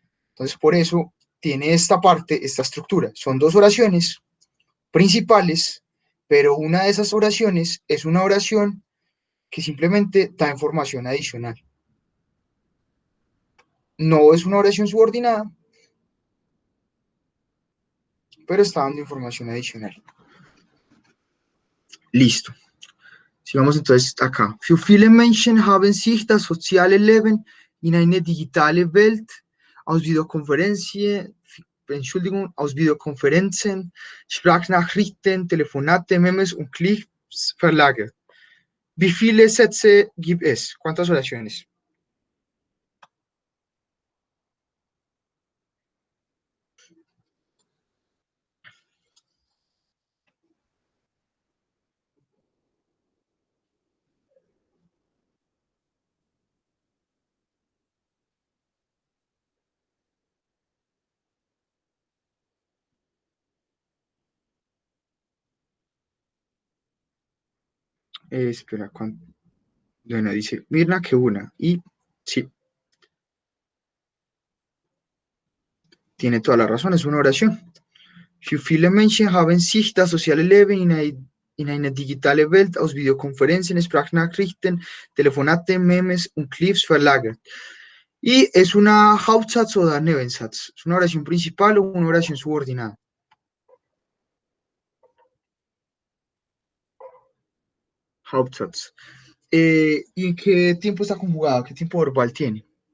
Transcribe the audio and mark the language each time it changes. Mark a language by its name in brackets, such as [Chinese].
[Spanish] Entonces, por eso tiene esta parte, esta estructura. Son dos oraciones principales, pero una de esas oraciones es una oración que simplemente da información adicional. No es una oración subordinada, pero está dando información adicional. Listo. Sigamos entonces acá. [German] Für viele Menschen haben sich das soziale Leben in eine digitale Welt aus Videokonferenzen, Sprachnachrichten, Telefonate, Memes und Clips verlagert. Wie viele Sätze gibt es? [Spanish] ¿Cuántas oraciones? Espera, bueno, dice Mirna que una. Y sí, tiene toda la razón, es una oración. [German] Für viele Menschen haben sich das soziale Leben in eine digitale Welt aus Videokonferenzen, Sprachnachrichten, Telefonate, Memes und Clips verlagert. [Spanish] Y es una Hauptsatz o Nebensatz. Es una oración principal o una oración subordinada. Hauptsatz. ¿Y en qué tiempo está conjugado? ¿Qué tiempo verbal tiene?